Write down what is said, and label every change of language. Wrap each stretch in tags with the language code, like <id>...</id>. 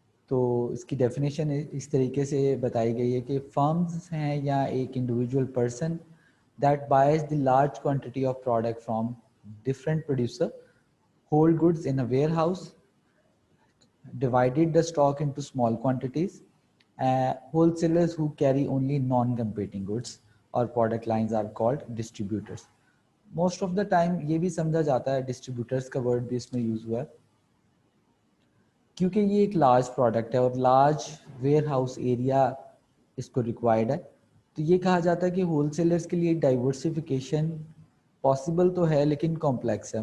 <hi>तो इसकी डेफिनेशन इस तरीके से बताई गई है कि फर्म्स हैं या एक individual person that boys the large quantity of product from different producer, hold goods in a ware house, divided the stock into small quantities.</hi> <en>Wholesalers who carry only non-competing goods or product lines are called distributors. Most of the time</en> <hi>ये भी समझा जाता है, distributors का word भी इसमें use हुआ है क्योंकि ये एक लार्ज प्रोडक्ट है और लार्ज वेयर हाउस एरिया इसको रिक्वायर्ड है. तो ये कहा जाता है कि होलसेलर्स के लिए डाइवर्सिफिकेशन पॉसिबल तो है लेकिन कॉम्प्लेक्स है.</hi>